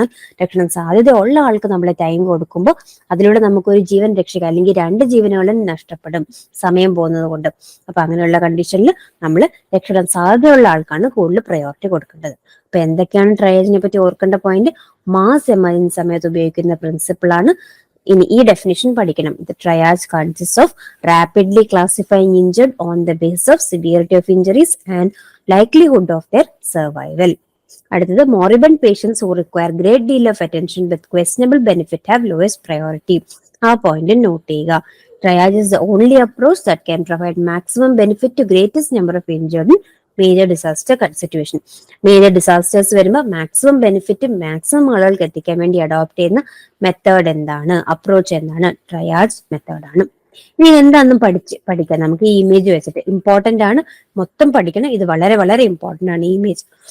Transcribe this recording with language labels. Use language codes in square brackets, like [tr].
[ml] എന്നാൽ രക്ഷപ്പെടാൻ സാധ്യത ഉള്ള ആൾക്ക് നമ്മൾ ടൈം കൊടുക്കുമ്പോൾ അതിലൂടെ നമുക്കൊരു ജീവൻ രക്ഷിക്കാം, അല്ലെങ്കിൽ 2 ജീവനുകളും നഷ്ടപ്പെടും സമയം പോകുന്നത് കൊണ്ട്. അപ്പൊ അങ്ങനെയുള്ള കണ്ടീഷനിൽ നമ്മൾ രക്ഷപ്പെടാൻ സാധ്യതയുള്ള ആൾക്കാണ് കൂടുതൽ പ്രയോറിറ്റി കൊടുക്കേണ്ടത്. അപ്പൊ എന്തൊക്കെയാണ് ട്രയേജിനെ പറ്റി ഓർക്കേണ്ട പോയിന്റ്? മാസ് എമർജൻസി സമയത്ത് ഉപയോഗിക്കുന്ന പ്രിൻസിപ്പിൾ ആണ്. ഇനി ഈ ഡെഫിനിഷൻ പഠിക്കണം. [en] The triage consists of rapidly classifying injured on the basis of severity of injuries and likelihood of their survival. അടുത്തത് moribund patients who require great deal of attention with questionable benefit have lowest priority. [ml] ആ point not ചെയ്യുക. [en] Triage is the only approach that can provide maximum benefit to greatest number of injured in major disaster situation. [ml] Major disasters വരുമ്പോൾ maximum benefit maximum ആളുകൾക്ക് എത്തിക്കാൻ വേണ്ടി adopt ചെയ്യുന്ന method എന്താണ്? Approach എന്താണ്? Triage മെത്തേഡാണ്. ഇനി എന്താണെന്നും പഠിക്കാം നമുക്ക് ഈ ഇമേജ് വെച്ചിട്ട്. ഇമ്പോർട്ടന്റ് ആണ്, മൊത്തം പഠിക്കണം. ഇത് വളരെ വളരെ ഇമ്പോർട്ടന്റ് ആണ് ഈ ഇമേജ്.